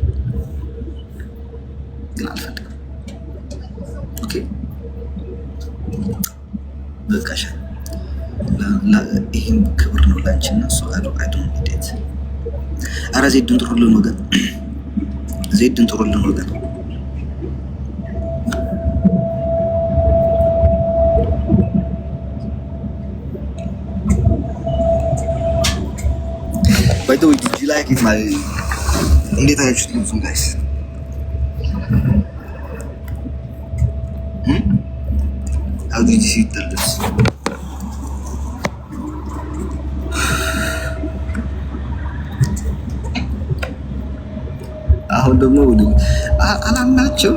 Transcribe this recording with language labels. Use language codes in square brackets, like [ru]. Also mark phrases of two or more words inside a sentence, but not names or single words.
[am] ግን አልፈልግም። ኦኬ በቃሽ። ይሄን ክብር ነው ላንቺና እሱ አይዶን ሂደት። ኧረ ዜድን ጥሩልን ወገን፣ ዜድን ጥሩልን ወገን። [en] By the way, did you like it? [am] እንዴት አያችሁት ልብሱን ጋይስ? [en] How did you see the ልብስ? [am] አሁን ደግሞ አላምናቸው